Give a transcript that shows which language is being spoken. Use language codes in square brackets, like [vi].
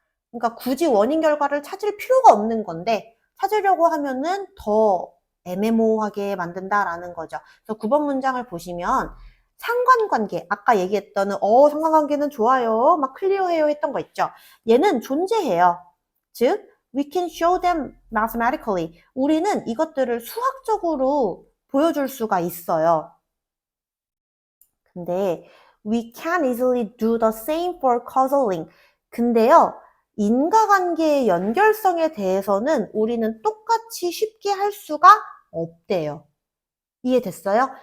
[ko] 그러니까 굳이 원인 결과를 찾을 필요가 없는 건데 찾으려고 하면은 더 애매모호하게 만든다라는 거죠. 그래서 9번 문장을 보시면 상관관계, 아까 얘기했던 상관관계는 좋아요, 막 클리어해요 했던 거 있죠. 얘는 존재해요. [en] 즉 we can show them mathematically. [ko] 우리는 이것들을 수학적으로 보여줄 수가 있어요. [en] 근데 we can easily do the same for causal link. [ko] 근데요, 인과관계의 연결성에 대해서는 우리는 똑같이 쉽게 할 수가 없대요. 이해됐어요?